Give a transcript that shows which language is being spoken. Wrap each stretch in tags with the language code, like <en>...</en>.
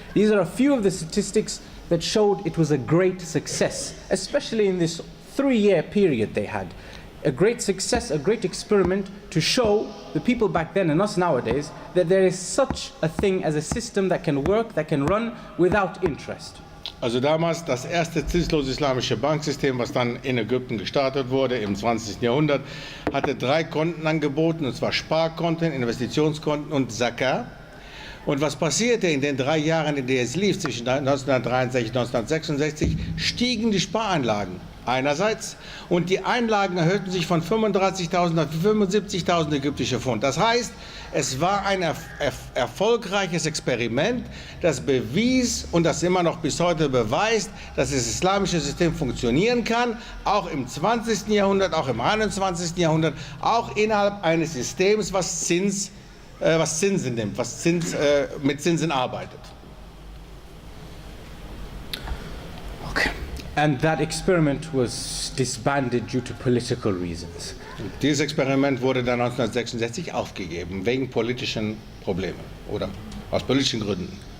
<en>These are a few of the statistics that showed it was a great success, especially in this 3-year period they had. A great success, a great experiment to show the people back then and us nowadays that there is such a thing as a system that can work, that can run without interest.</en> <de>Also damals das erste zinslose islamische Banksystem, was dann in Ägypten gestartet wurde im 20. Jahrhundert, hatte 3 Konten angeboten, und zwar Sparkonten, Investitionskonten und Zakah. Und was passierte in den 3 Jahren, in denen es lief, zwischen 1963 und 1966, stiegen die Spareinlagen einerseits und die Einlagen erhöhten sich von 35.000 auf 75.000 ägyptische Pfund. Das heißt, es war ein erfolgreiches Experiment, das bewies und das immer noch bis heute beweist, dass das islamische System funktionieren kann, auch im 20. Jahrhundert, auch im 21. Jahrhundert, auch innerhalb eines Systems, was Zinsen nimmt, was mit Zinsen arbeitet. Okay.</de> <en>And that experiment was disbanded due to political reasons.</en> <de>Und dieses Experiment wurde dann 1966 aufgegeben, wegen politischen Problemen oder aus politischen Gründen.</de>